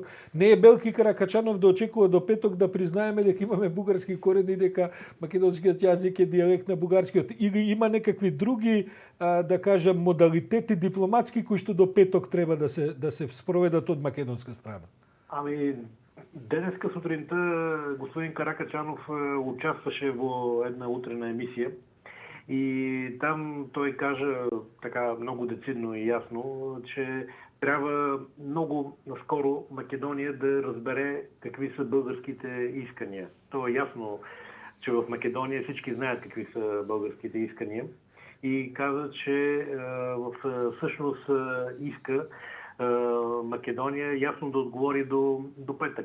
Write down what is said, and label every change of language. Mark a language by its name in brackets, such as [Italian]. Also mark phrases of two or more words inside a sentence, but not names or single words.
[Macedonian] Не е Белки Каракачанов да очекува до петок да признаеме дека имаме бугарски корени, дека македонскиот јазик е дијалект на бугарскиот, или има некакви други да кажам модалитети дипломатски кои што до петок треба да се спроведат од македонска страна? [Bulgarian] Ами, денеска сутринта господин Каракачанов участваше во една утрена емисија и там той кажа така много децидно и ясно, че трябва много наскоро Македония да разбере какви са българските искания. То е ясно, че в Македония всички знаят какви са българските искания и каза, че всъщност иска Македония ясно да отговори до петък.